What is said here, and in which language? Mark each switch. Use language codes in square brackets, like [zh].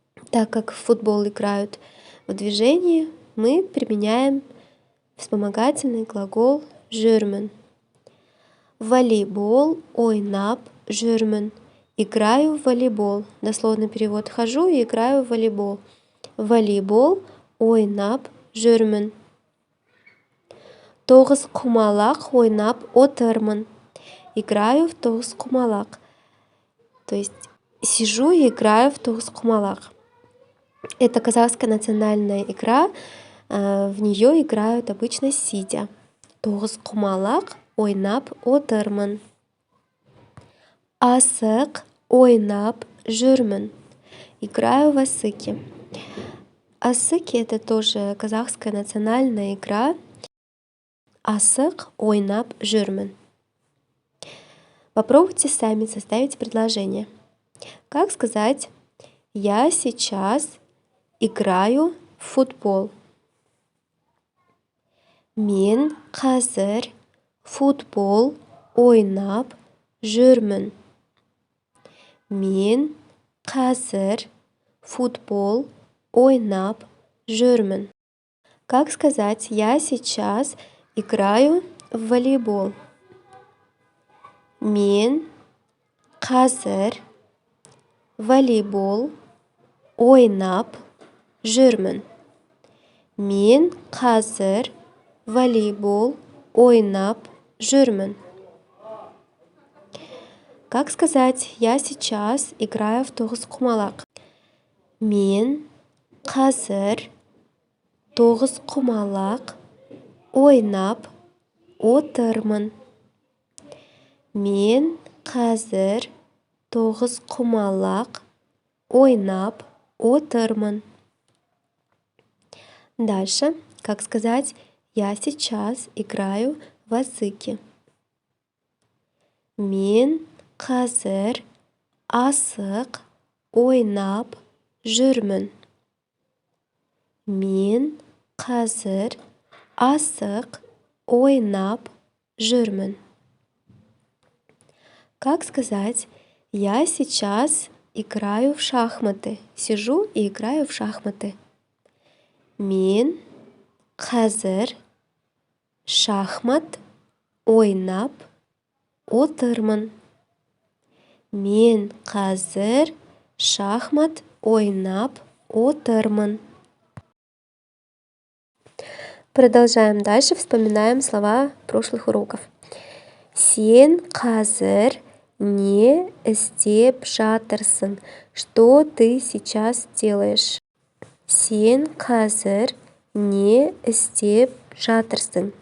[ru] Так как в футбол играют в движении, мы применяем вспомогательный глагол жүрмін. [kk] Волейбол ойнап жүрмін. [ru] Играю в волейбол. [kk] Дословный перевод: хожу и играю в волейбол. Волейбол ойнап жүрмін. Тоғызқұмалақ ойнап отырмын. [ru] Играю в тоғызқұмалақ. То есть сижу и играю в тоғызқұмалақ. Это казахская национальная игра. В нее играют обычно сидя. [kk] Тоғызқұмалақ ойнап отырмын. Асық ойнап жүрмін. [ru] Играю в асыки. Асыки — это тоже казахская национальная игра. [kk] Асык ойнап жүрмін. [ru] Попробуйте сами составить предложение. Как сказать «Я сейчас играю в футбол»? [kk] Мен қазір футбол ойнап жүрмін. Мен қазір футбол ойнап жүрмін. [ru] Как сказать «Я сейчас играю в волейбол»? [kk] Мен қазір волейбол ойнап жүрмін. Мен қазір волейбол ойнап жүрмін. [ru] Как сказать «Я сейчас играю в тоғызқұмалақ»? [kk] Мен қазір тоғызқұмалақ ойнап отырмын. Мен қазір тоғызқұмалақ ойнап отырмын. [ru] Дальше, как сказать «Я сейчас играю в асыки»? [kk] Мен қазір асық ойнап жүрмін. Мен қазір асық ойнап жүрмін. [ru] Как сказать «Я сейчас играю в шахматы»? Сижу и играю в шахматы. [kk] Мен қазір шахмат ойнап отырмын. Мен қазір шахмат ойнап отырмын. [ru] Продолжаем дальше, вспоминаем слова прошлых уроков. [kk] Сен қазір не істеп жатырсың? [ru] Что ты сейчас делаешь? [kk] Сен қазір не істеп жатырсың?